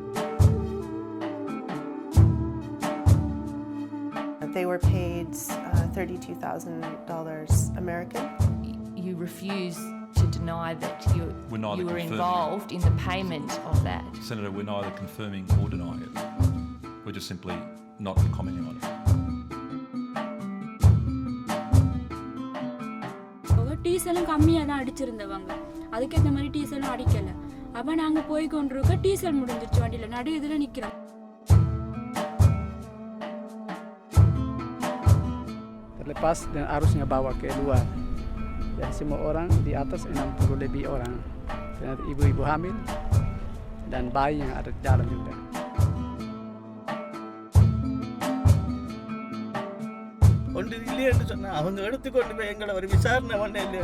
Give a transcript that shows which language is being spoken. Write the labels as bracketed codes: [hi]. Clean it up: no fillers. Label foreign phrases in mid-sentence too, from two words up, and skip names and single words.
[en] They were paid $32,000 American. You refuse to deny that you were involved in the payment of that. Senator, we're neither confirming or denying it. We're just simply not commenting on it. [ta] டீசலும் கம்மியாக தான் அடிச்சிருந்தவங்க, அதுக்கேற்ற மாதிரி டீசலும் அடிக்கலை. அப்போ நாங்கள் போய் கொண்டிருக்க டீசல் முடிஞ்சிருச்சு, வண்டியில் நடு இதில் நிற்கிறோம். [id] Terlepas dan arusnya bawa ke luar. Dan semua orang di atas 60 lebih orang. Dan ibu-ibu hamil dan bayi yang ada di dalam juga. [ta] ஒன்று இல்லையென்று சொன்னால் அவங்க எடுத்துக்கொண்டு போய் எங்களை ஒரு விசாரணை பண்ண இல்லையா?